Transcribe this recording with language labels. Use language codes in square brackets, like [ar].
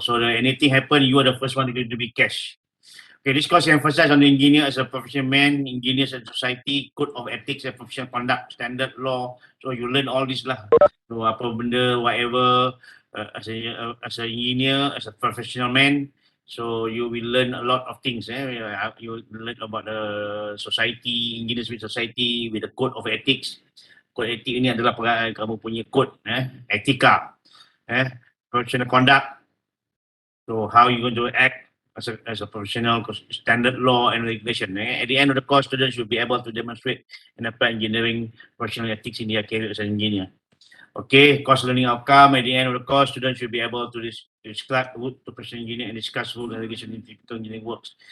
[en] So that anything happen, you are the first one to be cash. Okay, this course emphasizes on the engineer as a professional man, engineers and society, code of ethics and professional conduct, standard law. So you learn all this lah. So [ms] apa benda, [en] whatever, as an engineer, as a professional man. So you will learn a lot of things. You learn about the society, engineers with society, with the code of ethics. [ms] Code etik ini adalah kamu punya code, etika, professional conduct. [en] So how you going to act as a professional, standard law and regulation. At the end of the course, students should be able to demonstrate and apply engineering professional ethics in their career as an engineer. Okay, course learning outcome. At the end of the course, students should be able to describe route to professional engineer and discuss rule and regulation in typical engineering works.